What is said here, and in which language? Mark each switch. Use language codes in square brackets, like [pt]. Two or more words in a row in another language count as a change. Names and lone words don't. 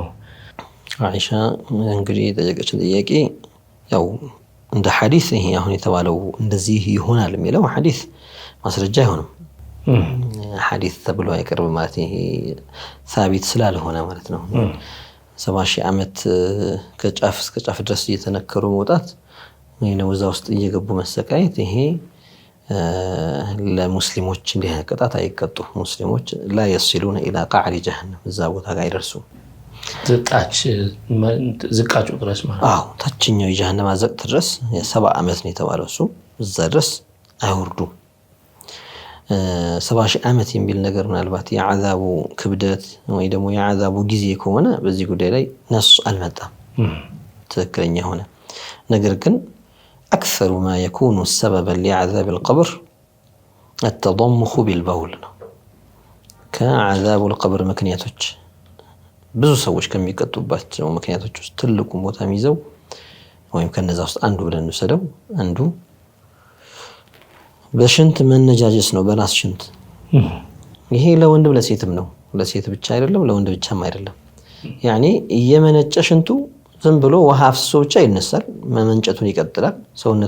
[am] አይሻ እንግዲህ የጠየቀችን ጥያቄ ያው እንደ ሐዲስ ይሄ አሁን የተባለው እንደዚህ ይሆናል የሚለው ሐዲስ ማስረጃ አይሆንም። ሐዲስ ተብሎ አይቀርብም ማለት ይሄ ሳቢት ስላልሆነ ማለት ነው። 70,000 ዓመት ከጫፍ እስከ ጫፍ ድረስ እየተነከሩ መውጣት ነው እዛ ውስጥ እየገቡ መሰቃየት ይሄ ለሙስሊሞች እንዲህ ቅጣት አይቀጡ። ሙስሊሞች [ar] لا يصلون الى قعر جهنم [am] እዛ ቦታ ጋር አይደርሱም። ዝቃጩ ድረስ ማለት አዎ ታችኛው የጀሃነም አዘቅት ድረስ 70 ዓመት ነው የተባለው። እሱ እዛ ድረስ አይወርዱም። 70,000 ዓመት የሚል ነገር ምናልባት የዓዛቡ ክብደት ወይ ደግሞ የዓዛቡ ጊዜ ከሆነ በዚህ ጉዳይ ላይ ነስ አልመጣም ትክክለኛ ሆነ። ነገር ግን [ar] أكثر ما يكون سببا لعذاب القبر التضمخ بالبول كعذاب القبر [am] مكنياتوች ብዙ ሰዎች ከሚቀጡባቸው ምክንያቶች ውስጥ ትልቁን ቦታ የሚይዘው ወይም ከነዛ ውስጥ አንዱ ብለን እንወስደው አንዱ በሽንት መነጃጀስ ነው። በራስ ሽንት ይሄ ለወንድም ለሴትም ነው። ለሴት ብቻ አይደለም ለወንድ ብቻም አይደለም። ያኒ የመነጨ ሽንቱ ዝም ብሎ ውሃ አፍስሶ ብቻ ይነሳል፣ መመንጨቱን ይቀጥላል፣ ሰውነቱ